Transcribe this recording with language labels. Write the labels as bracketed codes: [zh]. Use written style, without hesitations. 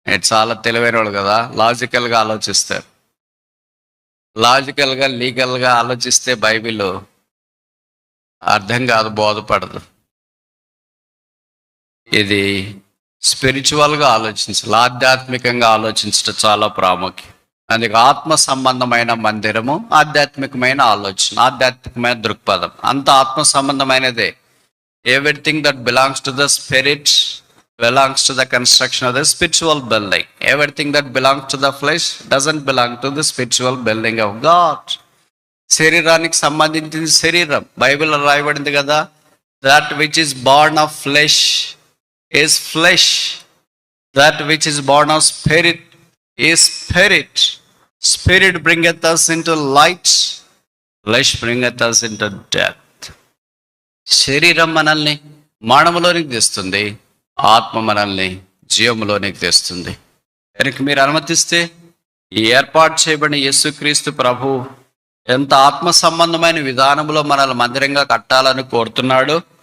[te] చాలా తెలివైన వాళ్ళు కదా, లాజికల్గా ఆలోచిస్తారు. లాజికల్గా లీగల్గా ఆలోచిస్తే బైబిల్ అర్థం కాదు, బోధపడదు. ఇది స్పిరిచువల్గా ఆలోచించాలి, ఆధ్యాత్మికంగా ఆలోచించడం చాలా ప్రాముఖ్యం. అందుకే ఆత్మ సంబంధమైన మందిరము, ఆధ్యాత్మికమైన ఆలోచన, ఆధ్యాత్మికమైన దృక్పథం అంతా ఆత్మ సంబంధమైనదే. [en] Everything that belongs to the spirit belongs to the construction of the spiritual building. Everything that belongs to the flesh doesn't belong to the spiritual building of God. [te] శరీరానికి సంబంధించింది శరీరం. బైబిల్లో రాయబడింది కదా, [en] that which is born of flesh is flesh, that which is born of spirit is spirit. Spirit bringeth us into light, flesh bringeth us into death. [te] శరీరం మనల్ని మరణంలోనికి తెస్తుంది, ఆత్మ మనల్ని జీవంలోనికి తెస్తుంది. కనుక మీరు అనుమతిస్తే ఈ ఏర్పాటు చేయబడిన యేసుక్రీస్తు ప్రభు ఎంత ఆత్మ సంబంధమైన విధానంలో మనల్ని మందిరంగా కట్టాలని కోరుతున్నాడు.